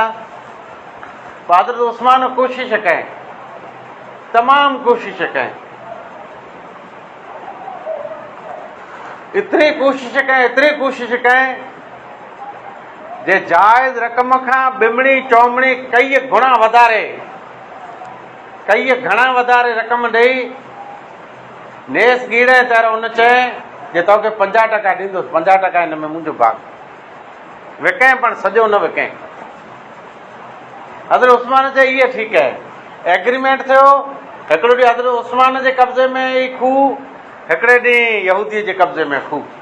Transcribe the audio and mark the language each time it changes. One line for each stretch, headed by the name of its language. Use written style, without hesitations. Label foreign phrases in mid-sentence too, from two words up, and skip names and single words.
Sindhi: हज़रत उस्मान कोशिश कयईं, तमामु कोशिश कयईं, एतिरी कोशिश कयईं जे जाइज़ रक़म खां ॿिमणी चौमणी कई घणा वधारे रक़म ॾेई नेस गीड़े तर उन चए जे तोखे 50% ॾींदुसि, 50% हिन में मुंहिंजो भाग। विकईं पण सॼो न विकईं। हज़रत उस्मान चए इहे ठीकु आहे। एग्रीमेंट थियो। हिकिड़ो ॾींहुं हज़रत उस्मान जे कब्ज़े में ई खूह, हिकिड़े ॾींहुं यहूदीअ जे कब्ज़े में खूह।